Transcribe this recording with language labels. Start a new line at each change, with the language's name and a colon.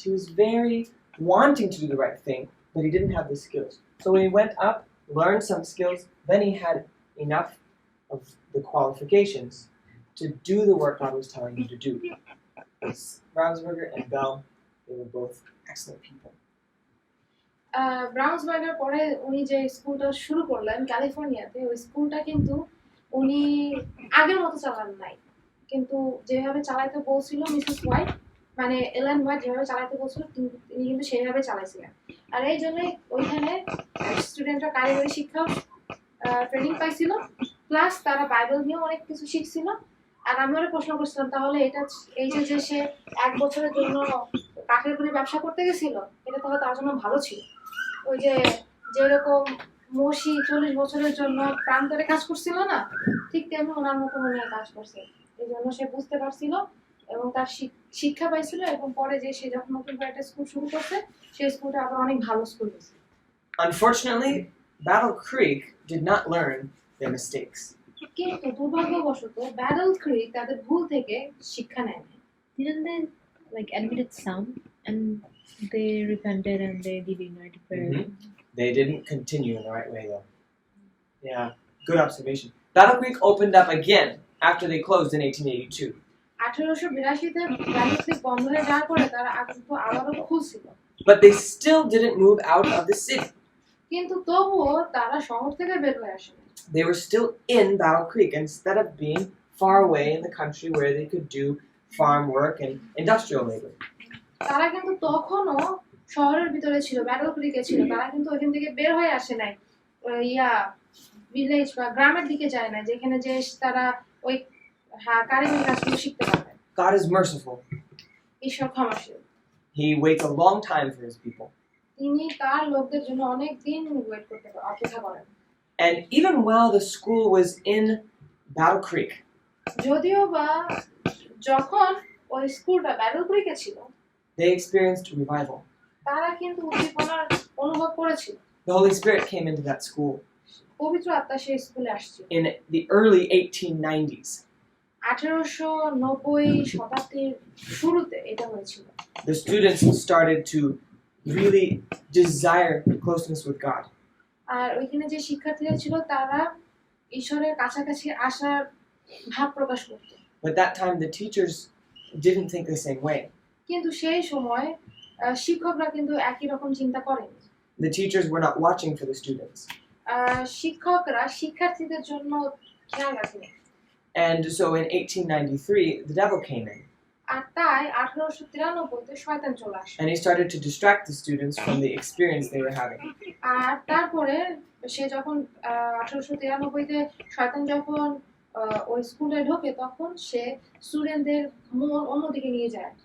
English: He was very wanting to do the right thing, but he didn't have the skills. So when he went up, learned some skills, then he had enough of the qualifications to do the work God was telling him to do. Brownsberger and Bell, they were both excellent people.
Bangla: ব্রাউন্সবার্গের পরে উনি যে স্কুলটা শুরু করলেন ক্যালিফোর্নিয়াতে, ওই স্কুলটা কিন্তু উনি আগের মতো চালান নাই, কিন্তু যেভাবে চালাইতে বলছিল মিসেস হোয়াইট, মানে এলেন হোয়াইট যেভাবে চালাইতে বলছিল তিনি কিন্তু সেইভাবে চালাইছিলেন। আর এই জন্যই ওইখানে স্টুডেন্টরা কারিগরি শিক্ষা ট্রেনিং পাইছিল, প্লাস তারা বাইবেল নিয়েও অনেক কিছু শিখছিল। আর আমি ওরা প্রশ্ন করছিলাম তাহলে এই যে সে 1 বছরের জন্য কাঠের গুঁড়ি ব্যবসা করতে গেছিল, এটা তাহলে তার জন্য ভালো ছিল। ওই যে যেরকম মসি 40 বছরের জন্য প্রান্তরে কাজ করছিল না, ঠিক তেমনি ওনার মতো মনে হয় কাজ করছে। এই জন্য সে বুঝতে পারছিল এবং তার শিক্ষা পাইছিল, এবং পরে যে সে যখন নতুন করে একটা স্কুল শুরু করছে, সেই স্কুলটা আবার অনেক ভালো স্কুল হয়েছে।
English: Unfortunately, Battle Creek did not learn their mistakes.
Bangla: কিন্তু দুর্ভাগ্যবশত ব্যাটল ক্রিক তাদের ভুল থেকে শিক্ষা নেয় না।
English: Didn't they like admitted some and they repented and they did united prayer? They didn't continue in the right way, though. Yeah, good observation. Battle Creek opened up again after they closed in 1882.
Bangla: 1882-তে battle ক্রিক বন্ধ হয়ে যাওয়ার পরে তারা আবারও খুলছিল,
English: But they still didn't move out of the city.
Bangla: কিন্তু তবুও তারা শহর থেকে বের হয়ে আসেনি।
English: They were still in Battle Creek instead of being far away in the country where they could do farm work and industrial labor.
Bangla: তারা কিন্তু তখনও শহরের ভিতরে ছিল, ব্যাটল ক্রিকে ছিল। তারা কিন্তু ওইখান থেকে বের হয়ে আসে নাই, ভিলেজ বা গ্রামের দিকে যায় না, যেখানে যে তারা ওই কারিগরি কাজগুলো শিখতে পারবে।
English: God is merciful.
Bangla: ঈশ্বর ক্ষমাশীল।
English: He waits a long time for his people.
Bangla: তিনি তার লোকদের জন্য অনেক দিন ওয়েট করতে অপেক্ষা করেন।
English: And even while the school was in Battle Creek,
Bangla: যদিও বা যখন ওই স্কুলটা ব্যাটল ক্রিকে ছিল,
English: they experienced revival.
Bangla: তারা কিন্তু উদ্দীপনার অনুভব করেছিল।
English: The Holy Spirit came into that school
Bangla: পবিত্র আত্মা সেই স্কুলে আসছিল
English: in the early 1890s.
Bangla: 1890 শতাব্দীর শুরুতে এটা হয়েছিল।
English: The students started to really desire closeness with God.
Bangla: আর ওইখানে যে শিক্ষার্থীরা ছিল তারা ঈশ্বরের কাছাকাছি আসার ভাব প্রকাশ করত।
English: But that time the teachers didn't think the same way.
Bangla: কিন্তু সেই সময় শিক্ষকরা কিন্তু একই রকম চিন্তা করেনি।
English: The teachers were not watching for the students.
Bangla: শিক্ষকরা শিক্ষার্থীদের জন্য খেয়াল রাখেনি।
English: And so in 1893 the devil came in.
Bangla: আর তাই 1893-তে শয়তান চলে আসে।
English: And he started to distract the students from the experience they were having.
Bangla: আর তারপরে সে যখন 1893-তে শয়তান যখন ওই স্কুলে ঢোকে, তখন সে স্টুডেন্টদের মন অন্যদিকে নিয়ে যায়।